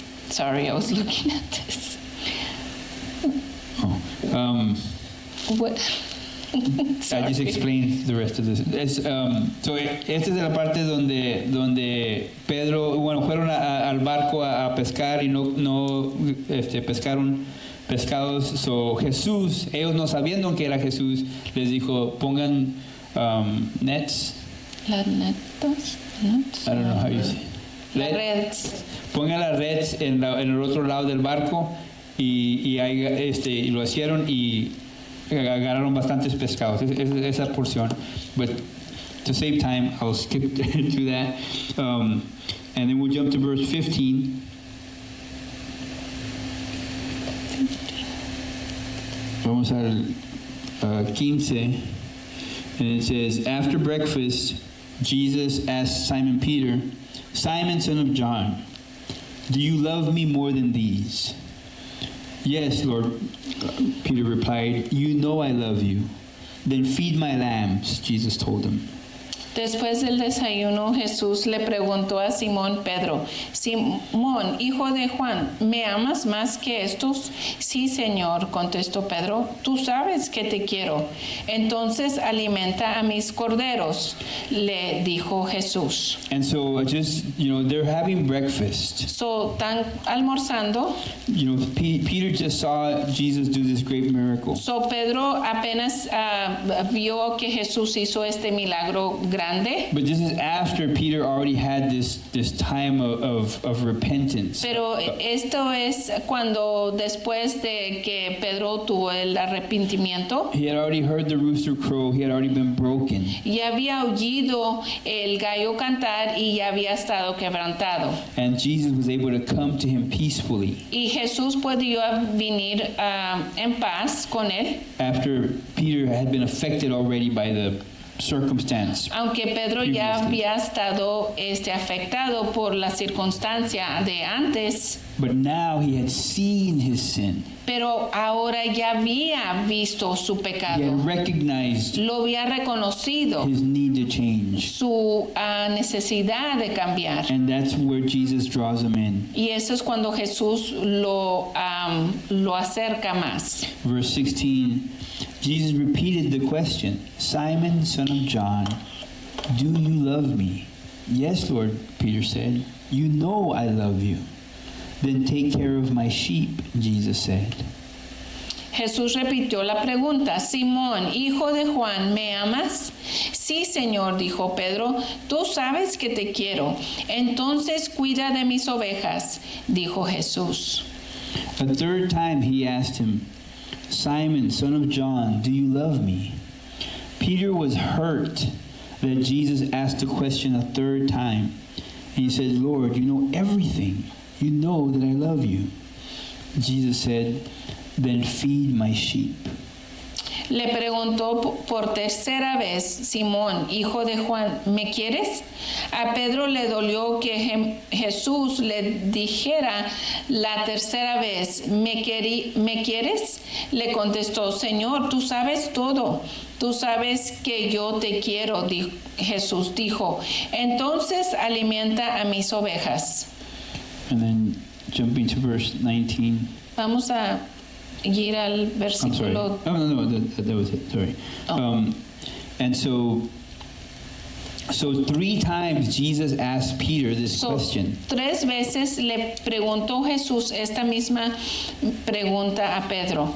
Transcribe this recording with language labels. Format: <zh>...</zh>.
<en>Sorry, I was looking at this. Oh. What? I just explained the rest of this.</en> <es>So esta es la parte donde Pedro, bueno, fueron al barco a pescar y no pescaron pescados. So Jesús, ellos no sabiendo que era Jesús, les dijo, pongan nets. Las netas.</es> <en>I don't know how you say.</en> <es>Las redes. Pongan las redes en el otro lado del barco y y lo hicieron y agarraron bastantes pescados. Esa porción.</es> <en>But to save time, I'll skip to that. And then we'll jump to verse 15.</en> <es>Vamos al 15.</es> <en>And it says, after breakfast, Jesus asked Simon Peter, Simon, son of John, do you love me more than these? Yes, Lord, Peter replied, you know I love you. Then feed my lambs, Jesus told him.</en> <es>Después del desayuno, Jesús le preguntó a Simón Pedro, Simón, hijo de Juan, ¿me amas más que estos? Sí, Señor, contestó Pedro, tú sabes que te quiero. Entonces alimenta a mis corderos, le dijo Jesús.</es> <en>And so just, they're having breakfast.</en> <es>So, están almorzando.</es> <en>Peter just saw Jesus do this great miracle.</en> <es>So, Pedro apenas vio que Jesús hizo este milagro grande.</es> <en>But this is after Peter already had this time of repentance.</en> <es>Pero esto es cuando después de que Pedro tuvo el arrepentimiento.</es> <en>He had already heard the rooster crow. He had already been broken.</en> <es>Ya había oído el gallo cantar y ya había estado quebrantado.</es> <en>And Jesus was able to come to him peacefully.</en> <es>Y Jesús pudo venir en paz con él.</es> <en>After Peter had been affected already by the circumstance.</en> <es>Aunque Pedro ya había estado afectado por la circunstancia de antes.</es> <en>But now he had seen his sin.</en> <es>Pero ahora ya había visto su pecado.</es> <en>He had recognized</en> <es>lo había reconocido.</es> <en>His need to change.</en> <es>Su necesidad de cambiar.</es> <en>And that's where Jesus draws him in.</en> <es>Y eso es cuando Jesús lo acerca más.</es> <en>Verse 16. Jesus repeated the question, Simon, son of John, do you love me? Yes, Lord, Peter said. You know I love you. Then take care of my sheep, Jesus said.</en> <es>Jesús repitió la pregunta, Simón, hijo de Juan, ¿me amas? Sí, Señor, dijo Pedro, tú sabes que te quiero. Entonces cuida de mis ovejas, dijo Jesús.</es> <en>A third time he asked him, Simon, son of John, do you love me? Peter was hurt that Jesus asked the question a third time. And he said, Lord, you know everything. You know that I love you. Jesus said, then feed my sheep.</en> <es>Le preguntó por tercera vez, Simón, hijo de Juan, ¿me quieres? A Pedro le dolió que Jesús le dijera la tercera vez, ¿me quieres? Le contestó, Señor, tú sabes todo. Tú sabes que yo te quiero, Jesús dijo. Entonces alimenta a mis ovejas.</es> <en>And then jumping to verse 19.</en> <es>Vamos a ir al versículo.</es> <en>I'm sorry. No, that was it. Sorry. Oh. And so 3 times Jesus asked Peter this question.</en> <es>3 veces le preguntó Jesús esta misma pregunta a Pedro.</es>